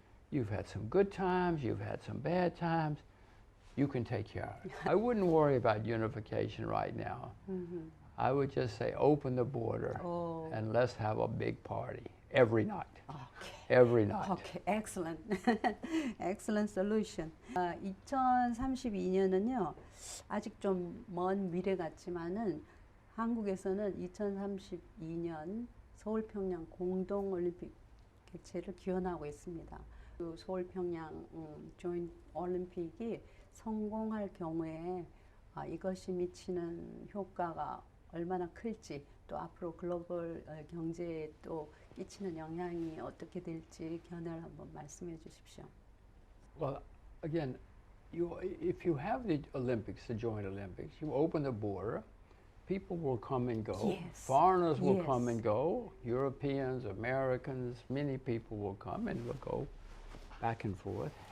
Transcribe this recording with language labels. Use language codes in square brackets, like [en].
[en] You've had some good times. You've had some bad times. You can take care of it. I wouldn't worry about unification right now. I would just say open the border and let's have a big party every night. Okay. Every night. Okay, excellent. Excellent solution. [ko] 2032년은요, 아직 좀 먼 미래 같지만은 한국에서는 2032년 서울평양 공동올림픽 개최를 기원하고 있습니다. 그 서울평양 조인트 올림픽이 성공할 경우에 이것이 미치는 효과가 얼마나 클지 또 앞으로 글로벌 경제에 또 끼치는 영향이 어떻게 될지 견해를 한번 말씀해 주십시오. [en] Well, again, if you have the Olympics, the Joint Olympics, you open the border, people will come and go. Yes. Foreigners will Yes. come and go. Europeans, Americans, many people will come and will go back and forth.